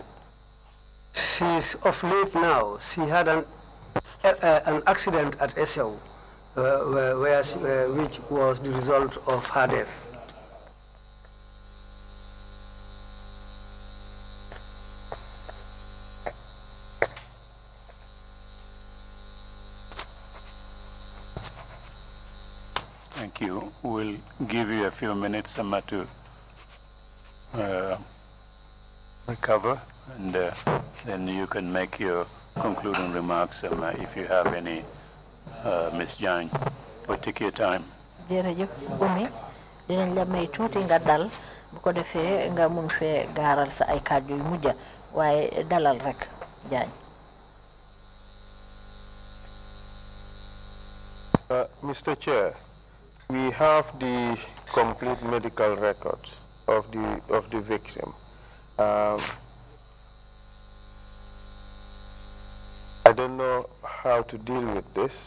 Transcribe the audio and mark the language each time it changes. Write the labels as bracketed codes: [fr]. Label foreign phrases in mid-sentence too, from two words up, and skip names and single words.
[en] She's of late now. She had an accident at SEO. Which was the result of her death. Thank you. We'll give you a few minutes, to recover, and then you can make your concluding remarks if you have any. Ms. Jane, we'll take your time. [wo] Jërëjëf Oumy dinañ la may tuuti nga dal bu ko defee nga mun fee gaaral sa ay kàddu yu mujj waaye dalal rek Jaañ. [en] Mr. Chair, we have the complete medical records of the victim. I don't know how to deal with this.